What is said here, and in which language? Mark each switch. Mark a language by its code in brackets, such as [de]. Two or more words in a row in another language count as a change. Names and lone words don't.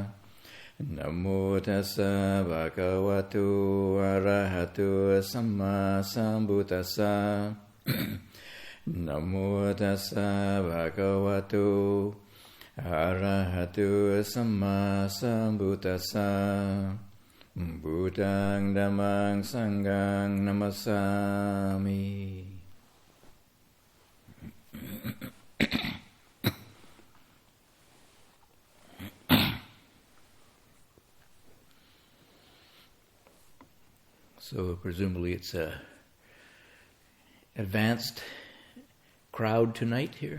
[pi] Namo tassa bhagavato arahato samma sambuddhassa. Namo tassa bhagavato arahato samma sambuddhassa. Buddhang dhammang sanghang namasami. [en] So presumably it's a advanced crowd tonight here.